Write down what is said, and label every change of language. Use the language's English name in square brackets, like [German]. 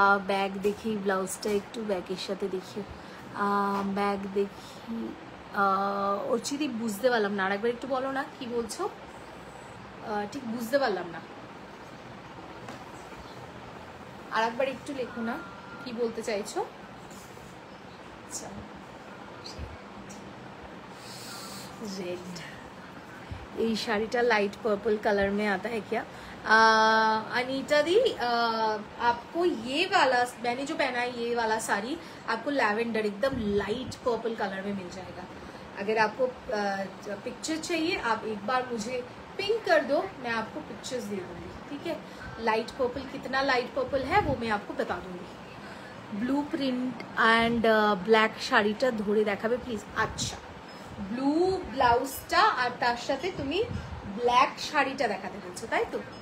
[Bangla] Bag দেখি, ব্লাউজটা একটু ব্যাগের সাথে দেখি। ব্যাগ দেখি। অর্চিদি বুঝতে পারলাম না, আরেকবার একটু বলো না কি বলছো, ঠিক বুঝতে পারলাম না, আরেকবার একটু লেখো না কি বলতে চাইছো। [Hindi] रेड, ये শাড়িটা लाइट पर्पल कलर में आता है क्या? अनीता दी, आपको ये वाला मैंने जो पहना है, ये वाला साड़ी आपको लैवेंडर एकदम लाइट पर्पल कलर में मिल जाएगा। अगर आपको पिक्चर चाहिए आप एक बार मुझे पिंक कर दो, मैं आपको पिक्चर्स दे दूंगी, ठीक है। लाइट पर्पल, कितना लाइट पर्पल है वो मैं आपको बता दूंगी। [English] blue print and black [Bangla] শাড়িটা ধরে দেখাবে [English] Please. [Bangla] আচ্ছা, ব্লু ব্লাউজটা আর তার সাথে তুমি ব্ল্যাক শাড়িটা দেখাতে বলছো, তাই তো?